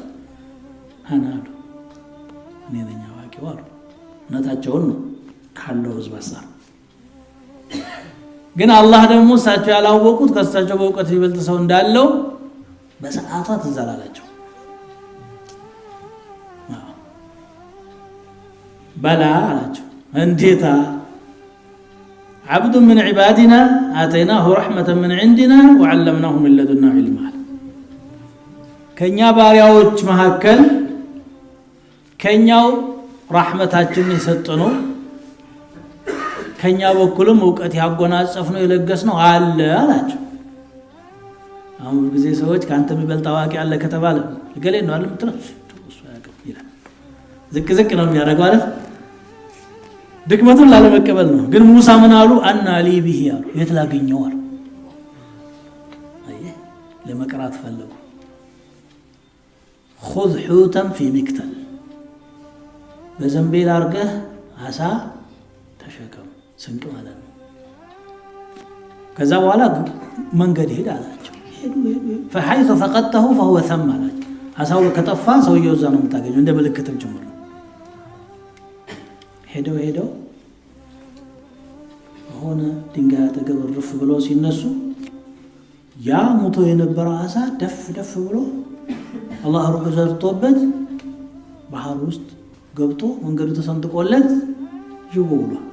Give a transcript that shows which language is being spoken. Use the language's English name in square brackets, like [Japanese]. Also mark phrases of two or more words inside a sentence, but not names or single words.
[Amharic] አና አሉ። እኔ ነኝ አዋቂው አሉ። እውነታቸውን ነው ካለው ህዝብ አሳር። ግን አላህ ደግሞ እሳቸው ያላወቁት ከእሳቸው በእውቀት ይበልጥ ሰው እንዳለው በሰዓቷ ትዝ አላላቸው። በላ አላቸው። እንዴታ [Arabic] عبد من عبادنا آتيناه رحمة من عندنا وعلمناه من لدنا علما كنيا بارياوچ [Amharic] መሐከል ከኛው ረህመታችንን የሰጠነው ከኛ በኩልም ዕውቀት ያጎናጸፍነው የለገስነው አለ አላቸው። አሁን ጊዜ ሰዎች ካንተ የሚበልጥ አዋቂ አለ ከተባለ ገሌ ነው አይደል የምትለው እሱ ያቀም ይላል። ዝቅ ዝቅ ነው የሚያደርገው አይደል? ድክመቱን ላለመቀበል ነው። ግን ሙሳ ምን አሉ? አና ሊ ቢሂ አሉ። የት ላገኘው አሉ። አየህ ለመቅራት ፈለጉ። [Arabic] خذ حوتا في مكتل [Amharic] በዘንቤል አርገህ አሳ ተሸከም ስንቅ ማለት ነው። ከዛ በኋላ መንገድ ሄድ አላቸው። ሄዱ [Arabic] فحيث فقدته فهو ثم [Amharic] አላቸው። አሳው ከጠፋ ሰውየው እዛ ነው የምታገኘው እንደ ምልክትም ጭምር ነው። ሄደው ሆነ ድንጋይ አጠገብ ርፍ ብሎ ሲነሱ ያ ሙቶ የነበረው አሳ ደፍ ብሎ አላህ ሩህ ዘርቶበት ባህር ውስጥ ገብቶ መንገዱ ተሰንጥቆለት ይወውላ።